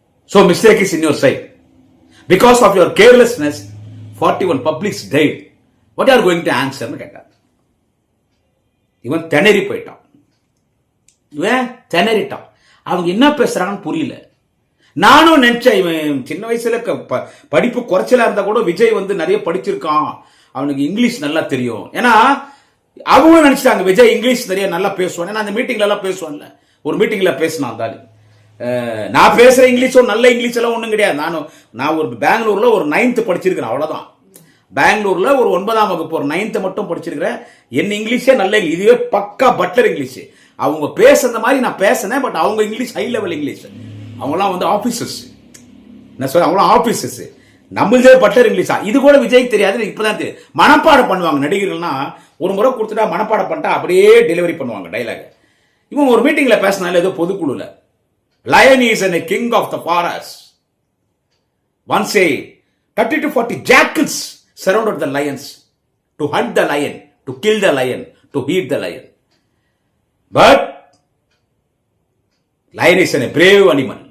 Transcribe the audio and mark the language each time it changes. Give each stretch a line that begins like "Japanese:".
English: So mistake is in your side. Because of your carelessness, 41 publics died. What are you going to answer?
Tamil: கேட்டார். இவன் திணறி போயிட்டான். இவன் திணறிட்டான். அவங்க என்ன பேசுறாங்கன்னு புரியல. நானும் நினைச்சேன் இவன் சின்ன வயசுல படிப்பு குறைச்சலா இருந்தா கூட விஜய் வந்து நிறைய படிச்சிருக்கான், அவனுக்கு இங்கிலீஷ் நல்லா தெரியும். ஏன்னா அவங்க நினைச்சிட்டாங்க விஜய் இங்கிலீஷ் நிறைய நல்லா பேசுவான். ஏன்னா அந்த மீட்டிங்ல எல்லாம் பேசுவான்ல, ஒரு மீட்டிங்ல பேசினான் இருந்தாலும். நான் பேசுற இங்கிலீஷும் நல்ல இங்கிலீஷ் எல்லாம் ஒண்ணும் கிடையாது. நான் ஒரு பெங்களூர்ல ஒரு 9th படிச்சிருக்கிறேன், அவ்வளவுதான். பெங்களூர்ல ஒரு 9ஆம் வகுப்பு ஒரு 9th மட்டும் படிச்சிருக்கிறேன். என் இங்கிலீஷே நல்ல, இதுவே பக்கா பட்லர் இங்கிலீஷ். அவங்க பேசுற மாதிரி நான் பேசினேன், பட் அவங்க இங்கிலீஷ் ஹை லெவல் இங்கிலீஷ். அவங்களாம் வந்து ஆபீசர்ஸ், என்ன சொல்ல, அவங்களாம் ஆபீசர்ஸ். நம்மளே பட்லர் இங்கிலீஷா, இது கூட விஜய்க்கு தெரியாது. இப்பதான் தெரியும். மனப்பாடம் பண்ணுவாங்க நடிகர்கள்னா, ஒரு முறை கொடுத்துட்டா மனப்பாடம் பண்ணிட்டா அப்படியே டெலிவரி பண்ணுவாங்க டைலாக். இவங்க ஒரு மீட்டிங்ல பேசினால ஏதோ பொதுக்குழுல,
English: lion is a king of the forest. Once say 30 to 40 jackals surrounded the lions to hunt the lion, to kill the lion, to eat the lion. But lion is a brave animal.